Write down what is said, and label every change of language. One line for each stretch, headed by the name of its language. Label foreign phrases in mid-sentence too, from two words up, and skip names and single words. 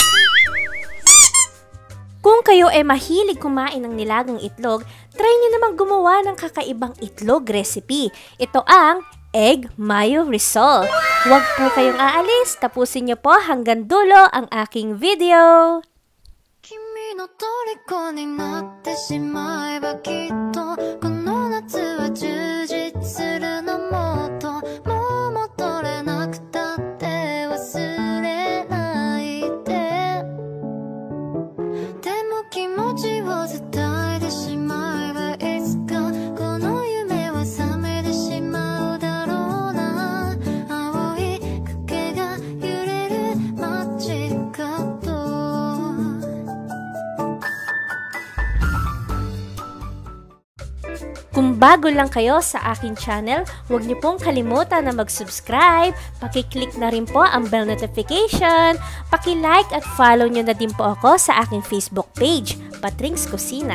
Filipino: Kung kayo ay mahilig kumain ng nilagang itlog, try nyo namang gumawa ng kakaibang itlog recipe. Ito ang Egg Mayo Risol. Huwag po kayong aalis, tapusin nyo po hanggang dulo ang aking video.
Japanese: 君の虜になってしまえばきっとこの夏は充実するのもっともう戻れなくたって忘れないででも気持ちを伝えてしまえばいつかこの夢は覚めてしまうだろうな青い影が揺れる街角
Filipino: Kung bago lang kayo sa aking channel, huwag niyo pong kalimutan na mag-subscribe, paki-click na rin po ang bell notification, paki-like at follow niyo na din po ako sa aking Facebook page, Patrings Kusina.